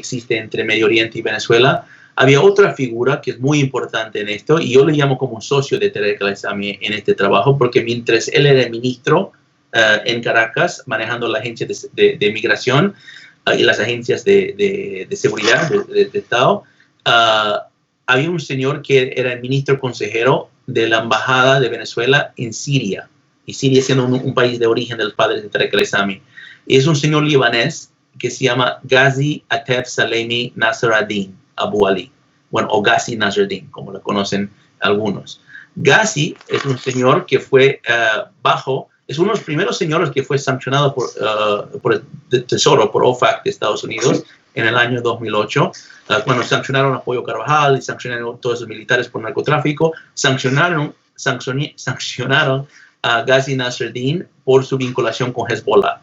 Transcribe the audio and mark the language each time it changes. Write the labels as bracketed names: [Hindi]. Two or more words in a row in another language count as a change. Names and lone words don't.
[Spanish] existe entre Medio Oriente y Venezuela, había otra figura que es muy importante en esto y yo le llamo como socio de Tarek El-Aissami en este trabajo porque mientras él era ministro en Caracas manejando la agencia de migración y las agencias de seguridad de Estado, había un señor que era el ministro consejero de la embajada de Venezuela en Siria, y Siria siendo un país de origen de los padres de Tarek El-Aissami. Es un señor libanés que se llama Ghazi Atef Salemi Nasr ad-Din Abu Ali, bueno, o Ghazi Nasr ad-Din, como lo conocen algunos. Ghazi es un señor que fue bajo es uno de los primeros señores que fue sancionado por el Tesoro, por OFAC de Estados Unidos en el año 2008, cuando sancionaron a Pollo Carvajal y sancionaron a todos los militares por narcotráfico, sancionaron a Ghazi Nasreddin por su vinculación con Hezbollah.